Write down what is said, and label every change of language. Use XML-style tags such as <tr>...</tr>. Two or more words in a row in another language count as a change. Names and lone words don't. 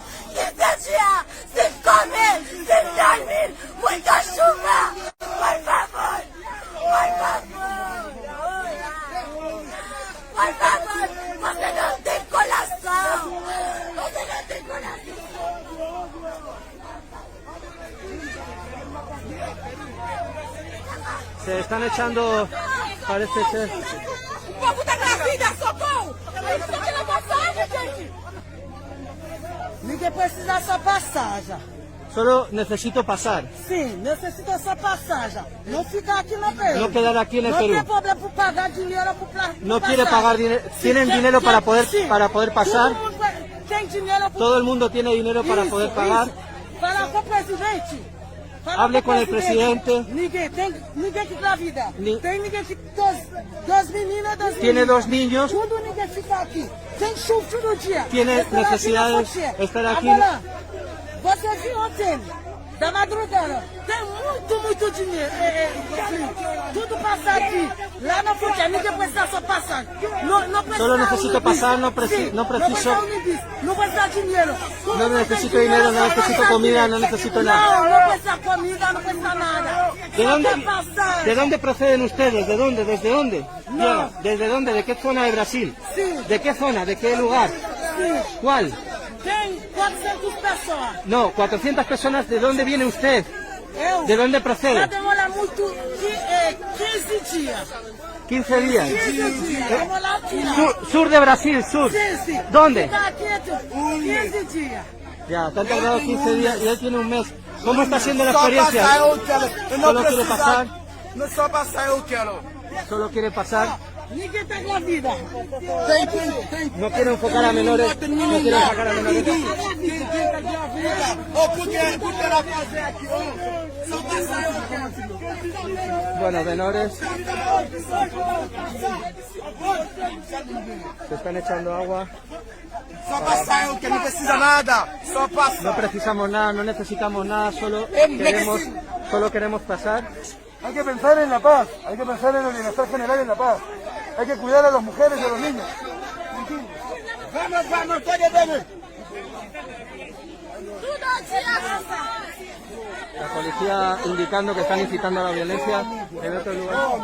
<pt>15 dias sem comer, sem dormir! Muita chuva! Por favor! Por favor! Por favor! Você não tem coração! Você não tem coração!</pt> <es>Se están echando, parece ser.</es> <pt>O povo tá grávida, socorro! Isso aqui na passagem, gente! Ninguém precisa só passagem.</pt> <es>Solo necesito pasar.</es> <pt>Sim, necessita só passagem. Não ficar aqui no Peru.</pt> <es>No quedar aquí en el</es> <pt>Não tem</pt> <es>Perú.</es> <pt>problema por pagar dinheiro para</pt> <es>No quiere pagar dinero. ¿Tienen dinero para poder pasar?</es> <pt>Todo mundo tem dinheiro.</pt> <es>Todo el mundo tiene dinero para poder pagar.</es> <pt>Fala com o presidente.</pt> <es>Hable con el presidente.</es> <pt>Ninguém que engravida. Ni- Tem ninguém que duas meninas,</pt> <es>Tiene dos niños.</es> <pt>Tudo ninguém fica aqui. Tem chuva todo dia.</pt> <es>Tiene</es> <pt>Estar aqui na</pt> <es>necesidades,</es> <pt>fronteira. estar aqui Agora, você viu ontem, da madrugada, tem muito dinheiro. Tudo passa aqui. Lá na fronteira, ninguém precisa só passar. Não precisa</pt> <es>Solo necesito pasar, no preciso.</es> <pt>Não precisa dinheiro.</pt> <es>No necesito dinero, no necesito comida, no necesito nada.</es> <pt>Não precisa comida, não precisa nada.</pt> <es>¿De dónde proceden ustedes? ¿De dónde? ¿Desde dónde? No. ¿Desde dónde? ¿De qué zona de Brasil? Sí. ¿De qué zona? ¿De qué lugar?</es> <pt>Sim.</pt> <es>¿Cuál?</es> <pt>Tem 400 pessoas.</pt> <es>No, 400 personas. ¿De dónde viene usted?</es> <pt>Eu.</pt> <es>¿De dónde procede?</es> <pt>Vai demorar muito, 15 dias.</pt> <es>15 días.</es> <pt>15 dias. Vamos lá tirar.</pt> <es>Sur de Brasil, sur. Sí. ¿Dónde?</es> <pt>Ficar aqui 15 dias.</pt> <es>Ya, te han tardado 15 días y él tiene un mes. ¿Cómo está siendo la</es> <pt>Só</pt> <es>experiencia?</es> <pt>passar eu quero. Eu não</pt> <es>Solo quiere</es> <pt>preciso.</pt> <es>pasar.</es> <pt>Não só passar eu quero.</pt> <es>Solo quiere pasar.</es> <pt>Ninguém tá com a vida. Tem.</pt> <es>No quiere enfocar a menores. No quiere enfocar a menores.</es> <pt>Quem tá de vida? Ou porque ela fazer aqui, ó. Só passar eu quero.</pt> <es>Bueno, menores. Se están echando agua.</es> <pt>Só passar eu quero. Não precisa nada. Só</pt> <es>No</es> <pt>passar.</pt> <es>precisamos nada, no necesitamos nada, solo queremos pasar. Hay que pensar en la paz, hay que pensar en el bienestar general en la paz. Hay que cuidar a las mujeres y a los niños.</es> <pt>Vamos, pode ver.</pt> <es>La policía indicando que están incitando a la violencia en otro lugar.</es>